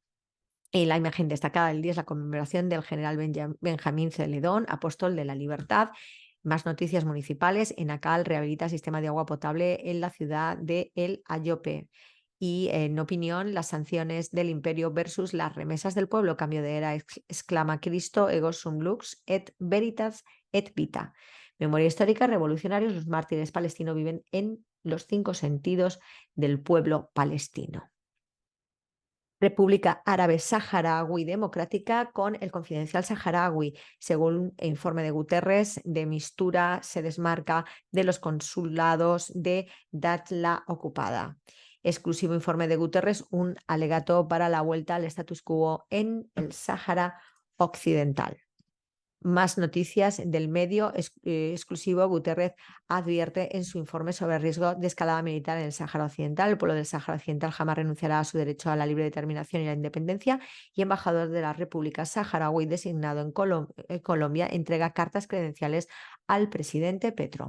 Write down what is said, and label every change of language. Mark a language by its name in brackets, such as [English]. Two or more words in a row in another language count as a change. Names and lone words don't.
[Spanish] La imagen destacada del día es la conmemoración del general Benjamín Celedón, apóstol de la libertad. Más noticias municipales. Enacal rehabilita sistema de agua potable en la ciudad de El Ayope. Y en opinión, las sanciones del imperio versus las remesas del pueblo. Cambio de era, exclama Cristo, [Latin] ego sum lux, et veritas et vita. [Spanish] Memoria histórica, revolucionarios, los mártires palestinos viven en los 5 sentidos del pueblo palestino. República Árabe Saharaui Democrática con el Confidencial Saharaui. Según el informe de Guterres, de Mistura se desmarca de los consulados de Datla ocupada. Exclusivo informe de Guterres, un alegato para la vuelta al [Latin] status quo [Spanish] en el Sáhara Occidental. Más noticias del medio exclusivo. Guterres advierte en su informe sobre el riesgo de escalada militar en el Sáhara Occidental. El pueblo del Sáhara Occidental jamás renunciará a su derecho a la libre determinación y la independencia. Y embajador de la República Saharaui designado en Colombia entrega cartas credenciales al presidente Petro.